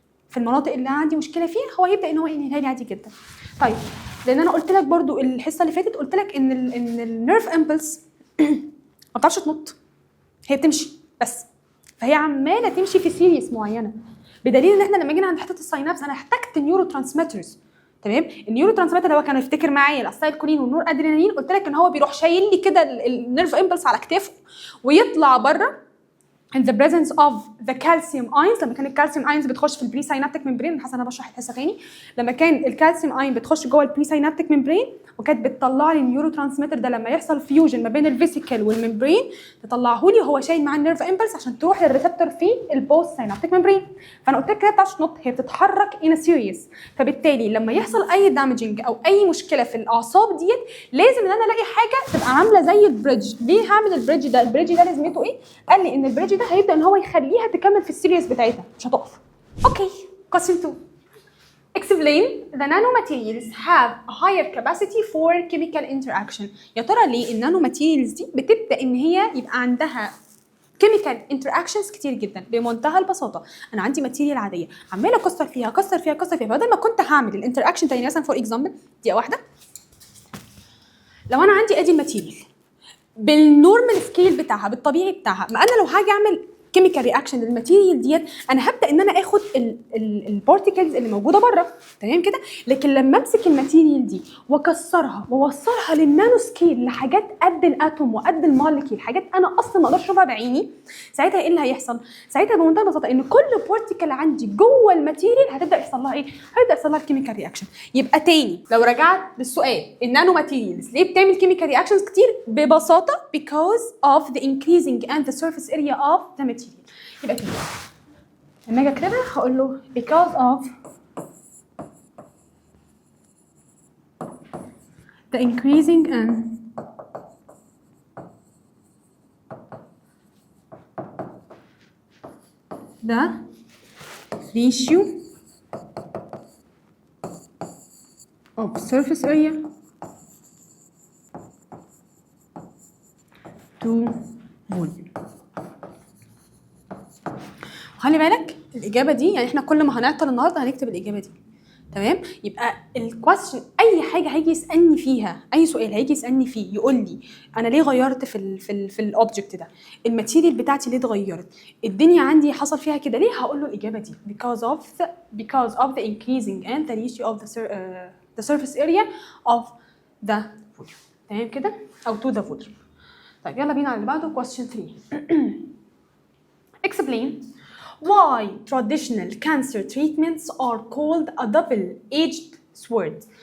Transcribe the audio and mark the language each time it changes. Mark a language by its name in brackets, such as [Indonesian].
[Arabic] في المناطق اللي عندي مشكله فيها هو يبدا ان هو ينهيها لي عادي جدا. طيب لان انا قلت لك برضو الحصه اللي فاتت قلت لك ان النيرف امبلس ما بتعرفش تنط، هي بتمشي بس، فهي عماله تمشي في سيريس معينه. بدليل ان احنا لما جينا عند حته الساينابس انا احتجت نيورو ترانسميترز. تمام؟ النيورو ترانسميتر هو كان يفتكر معايا الاسيتايل كولين والنور ادرينالين. قلت لك ان هو بيروح شايل لي كده النيرف امبلس على كتافه ويطلع بره [English] in the presence of the calcium ions. [Arabic] لما كان الكالسيوم ايونز بتخش في البري ساينابتيك ممبرين، حاسه انا بشرح الحصه تاني. لما كان الكالسيوم ايون بتخش جوه البري ساينابتيك ممبرين وكانت بتطلع لي النيورو ترانسميتر ده، لما يحصل فيوجن ما بين الفيسيكل والممبرين تطلعه لي، هو شايل معاه النيرف امبلس عشان تروح للريسبتور في البوست ساينابتيك ممبرين. فانا قلت لك كده بتاعش نوت، هي بتتحرك ان سيريس. فبالتالي لما يحصل اي دامجنج او اي مشكله في الاعصاب ديت لازم ان انا الاقي حاجه تبقى عامله زي البريدج. ليه هعمل البريدج ده؟ البريدج ده لازمته ايه؟ قال لي ان البريدج ده هيبدا ان هو يخليها تكمل في السيريس بتاعتها، مش هتقف. [English] Okay. question 2. Explain the nanomaterials have a higher capacity for chemical interaction. [Arabic] يا ترى ليه النانو ماتيريالز دي بتبدا ان هي يبقى عندها كيميكال انتراكشنز كتير جدا؟ بمنتهى البساطه، انا عندي ماتيريال عاديه عماله اكسر فيها اكسر فيها اكسر فيها، بدل ما كنت هعمل الانتراكشن تاني مثلا فور اكزامبل دقيقه واحده. لو انا عندي ادي الماتيريال بالنورمال سكيل بتاعها بالطبيعي بتاعها، ما انا لو هاجي اعمل كيميكال رياكشن للماتيريال ديت انا هبدا ان انا اخد البارتيكلز اللي موجوده بره، تمام كده. لكن لما امسك الماتيريال دي واكسرها واوصلها للنانو سكيل لحاجات قد الاتوم وقد الموليكيول، حاجات انا اصلا ما اقدرش اشوفها بعيني، ساعتها ايه اللي هيحصل؟ ساعتها بمنتهى البساطه ان كل بارتيكل عندي جوه الماتيريال هتبدا يحصل لها ايه؟ هيبدا يحصل لها الكيميكال رياكشن. يبقى تاني لو رجعت للسؤال، النانو ماتيريالز ليه بتعمل كيميكال رياكشنز كتير؟ ببساطه [English] because of the increasing and the surface area of the material. [Arabic] يبقى كده لما اجي اكتبها هقول له [English] because of the increasing and the ratio of surface area to volume. [Arabic] خلي بالك الاجابه دي، يعني احنا كل ما هنعطل النهارده هنكتب الاجابه دي، تمام؟ يبقى الكويستشن اي حاجه هيجي يسالني فيها، اي سؤال هيجي يسالني فيه يقول لي انا ليه غيرت في الاوبجكت ده، الماتيريال بتاعتي ليه اتغيرت، الدنيا عندي حصل فيها كده ليه، هقول له الاجابه دي [English] because of the increasing and the ratio of the surface area of the volume. [Arabic] تمام كده، او [English] to the volume. [Arabic] طيب يلا بينا على اللي بعده question 3. [English] Explain why traditional cancer treatments are called a double-edged sword.